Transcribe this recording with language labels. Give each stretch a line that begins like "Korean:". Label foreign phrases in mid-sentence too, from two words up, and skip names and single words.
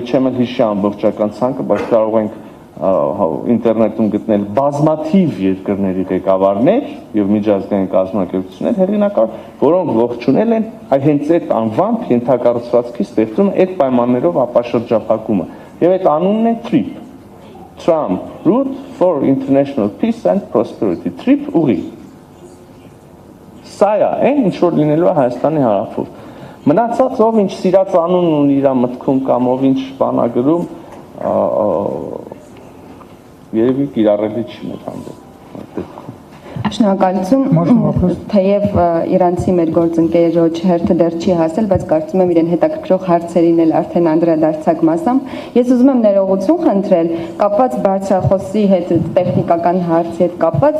Armenian: չեմ էլ հիշի ամբողջական ցանկը, բայց կարող ենք ինտերնետում գտնել բազմաթիվ երկրների ղեկավարներ եւ միջազգային կազմակերպություններ հեղինակավոր, որոնք ողջունել են հենց այդ անվամբ ենթակառուցվածքի ստեղծումը, այդ պայմաններով ապաշրջափակումը։ Եվ այդ անունն է TRIP, Trump Route for International Peace and Prosperity, TRIP ուղի։ Սա է, ինչ որ լինելու է Հայաստանի հարավում։ Մնացած ով ինչ սիրած անուն ունի իր մտքում կամ ով ինչ բան է գրում, երևի կիրառելի չի մեր հանդեպ։ Շնորհակալություն, թեև իրանցի մեր գործընկերոջ հերթը դեռ չի հասել, բայց կարծում եմ իրեն հետաքրքրող հարցերին էլ արդեն անդրադարձակ մասամբ։ Ես ուզում եմ ներողություն խնդրել, կապված բարձրախոսի հետ տեխնիկական հարցի հետ կապված